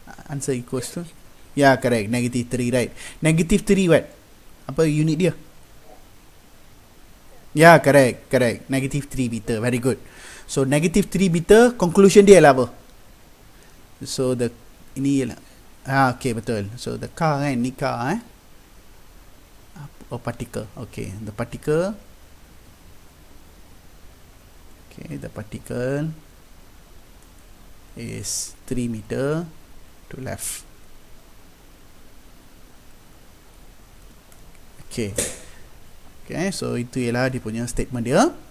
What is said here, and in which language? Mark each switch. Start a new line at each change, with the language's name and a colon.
English: Answer equals to, yeah, correct, negative 3, right? Negative 3 what?
Malay: Apa unit dia?
English: Yeah, correct, negative 3 meter, very good. So negative 3 meter, conclusion
Malay: dia lah apa? So the ini ialah, okay, betul.
English: So the car kan, ni car particle, okay, the particle, okay, the particle is 3 meter to left.
Malay: Okay, so itu ialah dia punya statement dia.